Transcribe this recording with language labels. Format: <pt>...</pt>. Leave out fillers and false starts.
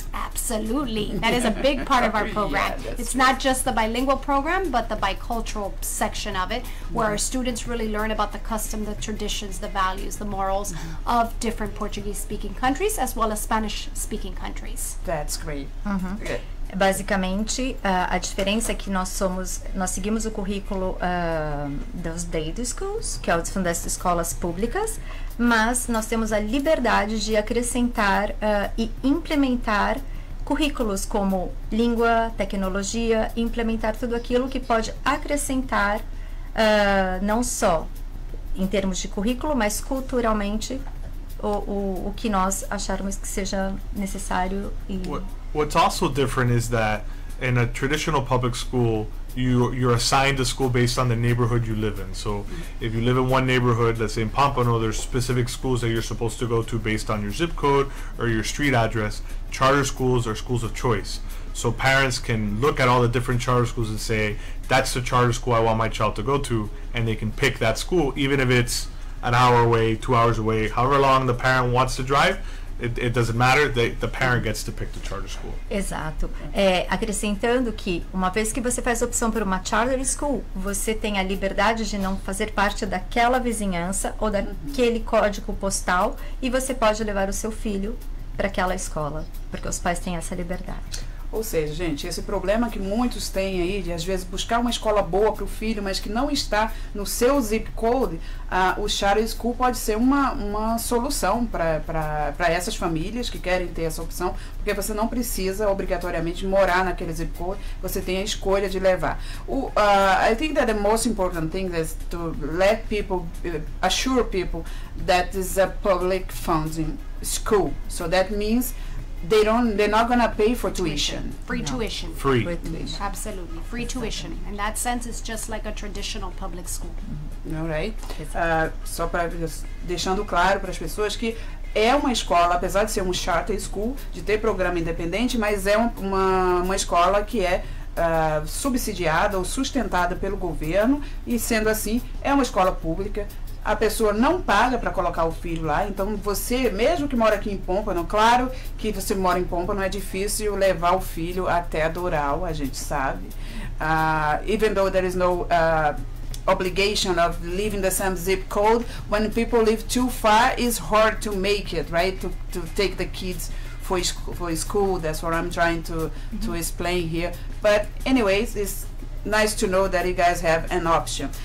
<en>Absolutely. That is a big part of our program. It's not just the bilingual program, but the bicultural section of it, where our students really learn about the custom, the traditions, the values, the morals of different Portuguese-speaking countries, as well as Spanish-speaking countries. That's great. Good.</en> <pt>Basicamente, a diferença é que nós seguimos o currículo dos Dade Schools, que é o das escolas públicas, mas nós temos a liberdade de acrescentar e implementar currículos como língua, tecnologia, implementar tudo aquilo que pode acrescentar, não só em termos de currículo, mas culturalmente o que nós acharmos que seja necessário.</pt> <en>What's also different is that in a traditional public school, you're assigned a school based on the neighborhood you live in. So if you live in one neighborhood, let's say in Pompano, there's specific schools that you're supposed to go to based on your zip code or your street address. Charter schools are schools of choice. So parents can look at all the different charter schools and say, that's the charter school I want my child to go to, and they can pick that school, even if it's an hour away, 2 hours away, however long the parent wants to drive. It doesn't matter, the parent gets to pick the charter school.</en> <pt>Exato. Acrescentando que, uma vez que você faz a opção por uma charter school, você tem a liberdade de não fazer parte daquela vizinhança ou daquele código postal, e você pode levar o seu filho para aquela escola, porque os pais têm essa liberdade. Ou seja, gente, esse problema que muitos têm aí de às vezes buscar uma escola boa para o filho, mas que não está no seu zip code, o charter school pode ser uma solução para essas famílias que querem ter essa opção, porque você não precisa obrigatoriamente morar naquele zip code, você tem a escolha de levar.</pt> <en>I think that the most important thing is to let people, assure people that is a public funding school. So that means they're not gonna pay for tuition. Free tuition. Free. Absolutely. Free tuition. In that sense, it's just like a traditional public school. All right?</en> <pt>Só para deixando claro para as pessoas que é uma escola, apesar de ser um charter school, de ter programa independente, mas é uma escola que é subsidiada ou sustentada pelo governo, e sendo assim, é uma escola pública. A pessoa não paga para colocar o filho lá, então você, mesmo que mora aqui em Pompano, claro que você mora em Pompano, é difícil levar o filho até Doral, a gente sabe.</pt> <en>Even though there is no obligation of living the same zip code, when people live too far, it's hard to make it, right? To take the kids for school. That's what I'm trying to explain here. But anyways, it's nice to know that you guys have an option.</en>